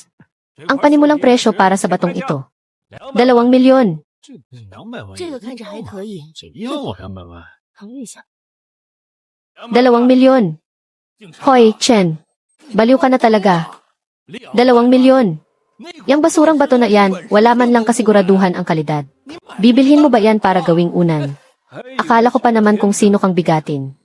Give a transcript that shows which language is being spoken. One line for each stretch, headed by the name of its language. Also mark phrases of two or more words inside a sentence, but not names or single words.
Filipino: Ang panimulang presyo para sa batong ito, 2 milyon.
Chinese: 这个看着还可以，谁要我200万？考虑一下。
Filipino: 2 milyon. Hoy, Chen. Baliw ka na talaga. 2 milyon. Yang basurang bato na yan, wala man lang kasiguraduhan ang kalidad. Bibilhin mo ba yan para gawing unan? Akala ko pa naman kung sino kang bigatin.